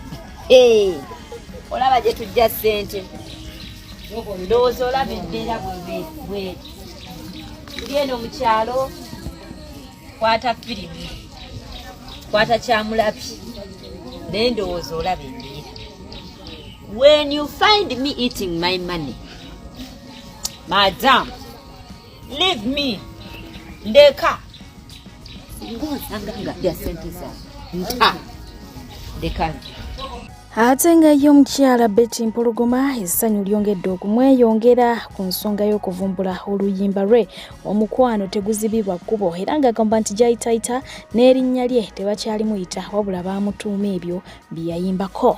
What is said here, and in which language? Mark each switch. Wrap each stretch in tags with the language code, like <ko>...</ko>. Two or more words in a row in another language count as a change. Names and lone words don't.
<lg>Olaba gye tujja ssente ndowooza olaba embeera bwe tuli eno mu kyalo kwata firimu kwata kyamulabi naye ndowooza olaba embeera.</lg> <en>When you find me eating my money, madam, leave me.</en> <lg>Ndeka ngosanga nga ya sente za ndeka. Ate nga ye omukyala Betty Mpologoma essanyu lyongedde okumweyongera ku nsonga y'okuvumbula oluyimba lwe omukwano teguzibibwa kkubo era ng'agamba nti gy'ayitayita n'erinnya lye tebakyalimu wabula baamutuuma ebyo bye yayimbako.</lg>